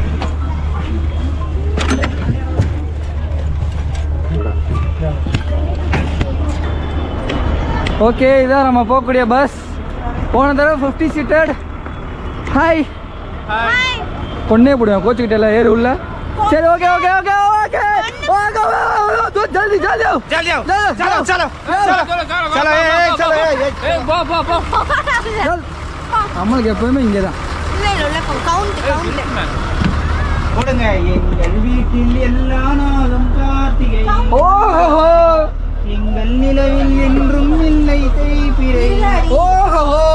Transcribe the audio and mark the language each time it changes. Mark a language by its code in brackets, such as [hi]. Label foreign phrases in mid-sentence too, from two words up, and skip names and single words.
[ta] ஓகே, இதான் நம்ம போகக்கூடிய பஸ். போன தடவை 50 சீட்டட். ஹாய் பொண்ணே போடுவேன். கோச்சுக்கிட்டே ஏறு உள்ள. சரி ஓகே ஓகே ஓகே ஓகே. [hi] जल्दी जल्दी चलो चलो चलो चलो ए [ta] போ போ போ. நம்மளுக்கு எப்பவுமே இங்கே தான். இல்ல கவுண்ட் போடுங்க. எங்கள் வீட்டில் எல்லா நாளும் கார்த்திகை. ஓஹோ எங்கள் நிலவில் என்றும் இல்லை தேய்பிறை. ஓஹோ